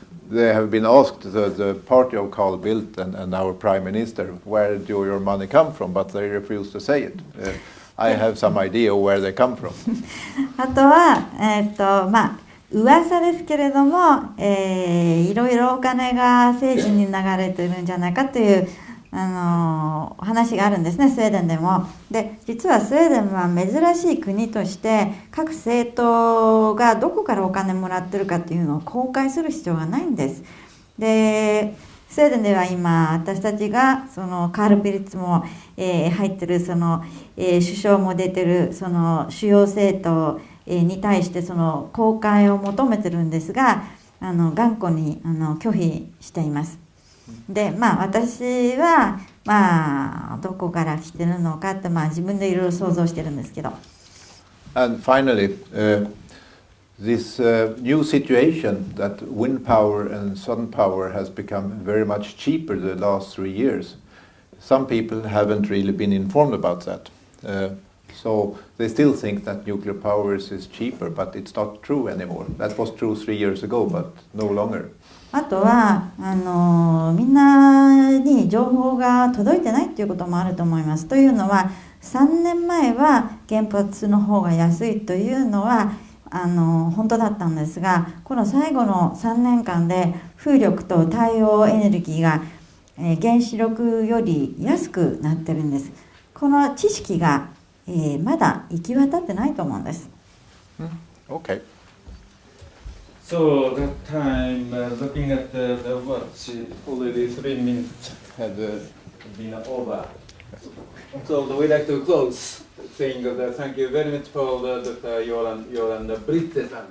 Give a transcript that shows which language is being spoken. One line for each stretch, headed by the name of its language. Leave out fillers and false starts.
English: They have been asked, the party of Carl Bildt and our Prime Minister, where do your money come from? But they refuse to say it. I have some idea where they come from.
Japanese: あとは、噂ですけれども、いろいろお金が政治に流れてるんじゃないかという話があるんですね、スウェーデンでも。で、実はスウェーデンは珍しい国として各政党がどこからお金もらってるかというのを公開する必要がないんです。で、スウェーデンでは今私たちがそのカール・ピリッツも、入ってるその、首相も出てるその主要政党に対してその公開を求めてるんですが、頑固に拒否しています。で、私はどこから来てるのかって自分でいろいろ想像してるんですけど。
English: And finally, this new situation that wind power and sun power has become very much cheaper the last 3 years. Some people haven't really been informed about that. So they still think that nuclear power is cheaper, but it's not true anymore. That was true 3 years ago, but no longer.
Japanese: あとはみんなに情報が届いてないっていうこともあると思います。というのは3年前は原発の方が安いというのは本当だったんですが、この最後の3年間で風力と太陽エネルギーが原子力より安くなってるんです。この知識がまだ行き渡ってないと思うんです。
English: Okay. So that time, looking at the watch, already 3 minutes had been over. So we'd like to close, saying that thank you very much for Dr. Goran Bryntse.